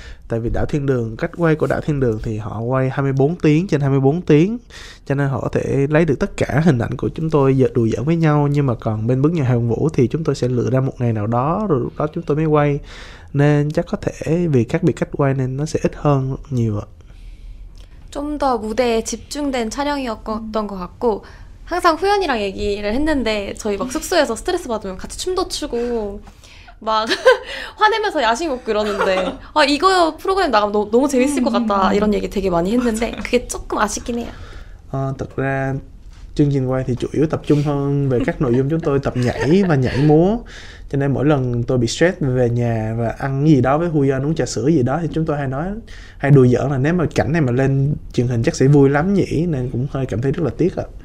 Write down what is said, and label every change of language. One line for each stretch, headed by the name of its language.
Vietnamese: Tại vì Đảo Thiên Đường, cách quay của Đảo Thiên Đường thì họ quay 24 tiếng trên 24 tiếng, cho nên họ có thể lấy được tất cả hình ảnh của chúng tôi đùa giỡn với nhau. Nhưng mà còn bên Bước Nhạc Hồng Vũ thì chúng tôi sẽ lựa ra một ngày nào đó, rồi lúc đó chúng tôi mới quay. Nên chắc có thể vì khác biệt cách quay nên nó sẽ ít hơn nhiều ạ.
Korean: 좀 더 무대에 집중된 촬영이었던 것 같고, 항상 후연이랑 얘기를 했는데 저희 막 숙소에서 스트레스 받으면 같이 춤도 추고 막 화내면서 야식 먹고 이러는데, 아 이거 프로그램 나가면 너무 재밌을 것 같다 이런 얘기 되게 많이 했는데 그게 조금 아쉽긴 해요.
Vietnamese: Thật ra chương trình quay thì chủ yếu tập trung hơn về các nội dung chúng tôi tập nhảy và nhảy múa, cho nên mỗi lần tôi bị stress về nhà và ăn gì đó với Huyeon, uống trà sữa gì đó, thì chúng tôi hay đùa giỡn là nếu mà cảnh này mà lên truyền hình chắc sẽ vui lắm nhỉ, nên cũng hơi cảm thấy rất là tiếc ạ.